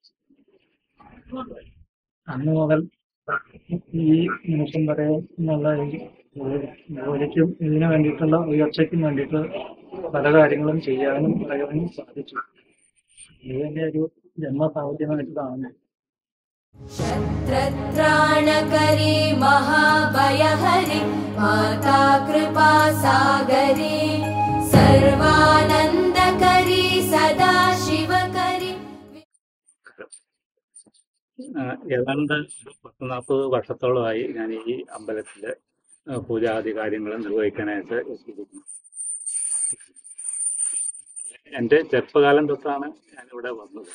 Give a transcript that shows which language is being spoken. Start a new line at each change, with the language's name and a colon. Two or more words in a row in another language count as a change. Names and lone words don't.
Malayalam: അന്ന് മുതൽ ഈ നിമിഷം വരെ എന്നുള്ള ഈ പൂജയ്ക്കും ഇതിനു വേണ്ടിയിട്ടുള്ള ഉയർച്ചയ്ക്കും വേണ്ടിയിട്ട് പല കാര്യങ്ങളും ചെയ്യാനും പറയാനും സാധിച്ചു. ഇതിന്റെ ഒരു ജന്മസാഹചര്യമായിട്ട് കാണുന്നു.
Sanskrit: शत्रत्राणकरी महाभयहरि माता कृपा सागरी सर्वानन्दकरी सदा शिवकरी.
Malayalam: ഏതാണ്ട് 40 വർഷത്തോളമായി ഞാൻ ഈ അമ്പലത്തില് പൂജാദി കാര്യങ്ങൾ നിർവഹിക്കാനായിട്ട് എത്തിയിരിക്കുന്നു. എൻ്റെ ചെറുപ്പകാലം തൊട്ടാണ് ഞാനിവിടെ വന്നത്.